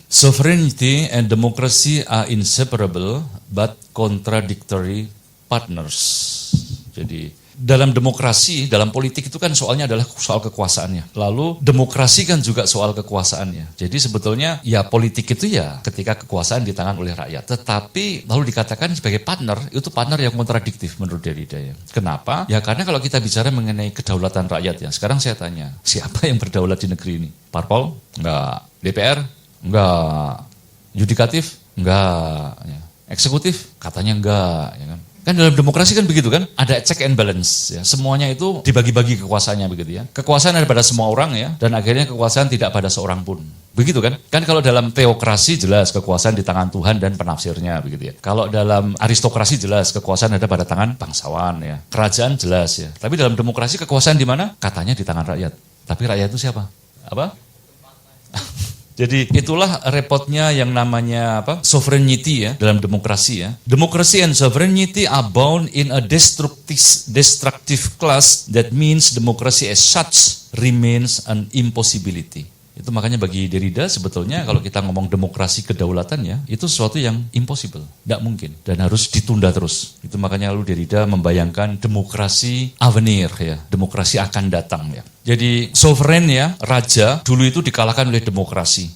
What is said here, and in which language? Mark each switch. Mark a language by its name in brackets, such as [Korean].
[English] Sovereignty and democracy are inseparable but contradictory partners. [Indonesian] Jadi dalam demokrasi, dalam politik itu kan soalnya adalah soal kekuasaannya. Lalu demokrasi kan juga soal kekuasaannya. Jadi sebetulnya ya politik itu ya ketika kekuasaan di tangan oleh rakyat. Tetapi lalu dikatakan sebagai partner, itu partner yang kontradiktif menurut Derrida ya. Kenapa? Ya karena kalau kita bicara mengenai kedaulatan rakyat ya. Sekarang saya tanya, siapa yang berdaulat di negeri ini? Parpol? Enggak. DPR? Enggak. Yudikatif? Enggak. Ya. Eksekutif? Katanya enggak. Ya kan? Kan dalam demokrasi kan begitu kan, ada check and balance ya. Semuanya itu dibagi-bagi kekuasaannya begitu ya. Kekuasaan ada pada semua orang ya, dan akhirnya kekuasaan tidak pada seorang pun. Begitu kan? Kan kalau dalam teokrasi jelas kekuasaan di tangan Tuhan dan penafsirnya begitu ya. Kalau dalam aristokrasi jelas kekuasaan ada pada tangan bangsawan ya. Kerajaan jelas ya. Tapi dalam demokrasi kekuasaan di mana? Katanya di tangan rakyat. Tapi rakyat itu siapa? Apa? Jadi itulah repotnya yang namanya apa? Sovereignty ya dalam demokrasi ya. [English] Democracy and sovereignty are bound in a destructive class that means democracy as such remains an impossibility. [Indonesian] Itu makanya bagi Derrida sebetulnya kalau kita ngomong demokrasi kedaulatan ya, itu sesuatu yang impossible, tidak mungkin dan harus ditunda terus. Itu makanya lalu Derrida membayangkan demokrasi avenir ya, demokrasi akan datang ya. Jadi sovereign ya, raja dulu itu dikalahkan oleh demokrasi.